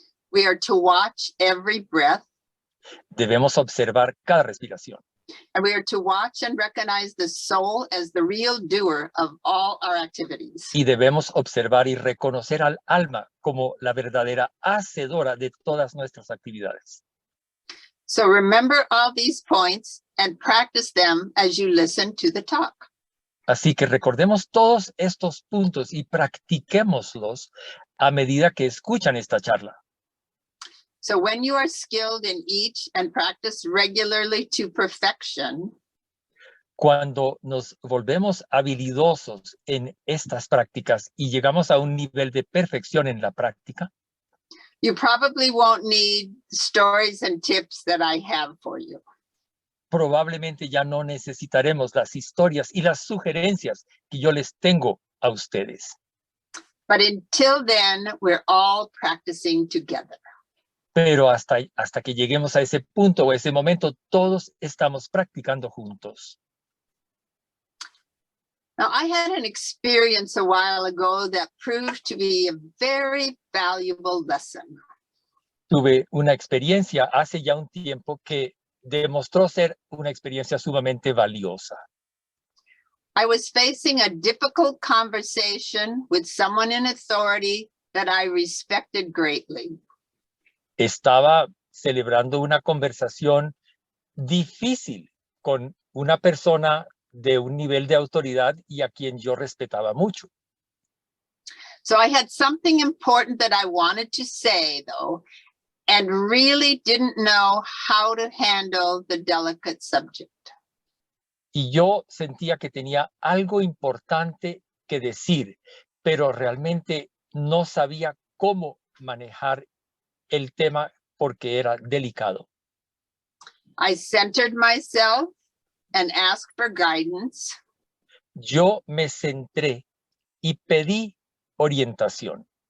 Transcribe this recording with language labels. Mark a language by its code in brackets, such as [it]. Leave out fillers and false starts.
[en] We are to watch every breath. [es] Debemos observar cada respiración. [en] And we are to watch and recognize the soul as the real doer of all our activities. [es] Y debemos observar y reconocer al alma como la verdadera hacedora de todas nuestras actividades. [en] So remember all these points and practice them as you listen to the talk. [es] Así que recordemos todos estos puntos y practiquémoslos a medida que escuchan esta charla. [en] So when you are skilled in each and practice regularly to perfection, [es] Cuando nos volvemos habilidosos en estas prácticas y llegamos a un nivel de perfección en la práctica, [en] you probably won't need stories and tips that I have for you. [es] probablemente ya no necesitaremos las historias y las sugerencias que yo les tengo a ustedes. [en] But until then, we're all practicing together. [es] Pero hasta que lleguemos a ese punto o ese momento, todos estamos practicando juntos. [en] Now, I had an experience a while ago that proved to be a very valuable lesson. [es] Tuve una experiencia hace ya un tiempo que demostró ser una experiencia sumamente valiosa. [en] I was facing a difficult conversation with someone in authority that I respected greatly. [es] Estaba celebrando una conversación difícil con una persona de un nivel de autoridad y a quien yo respetaba mucho. [en] So I had something important that I wanted to say, though, and really didn't know how to handle the delicate subject. [es] Y yo sentía que tenía algo importante que decir, pero realmente no sabía cómo manejar el tema porque era delicado. [en] I centered myself and asked for guidance. [es] Yo me centré y pedí orientación.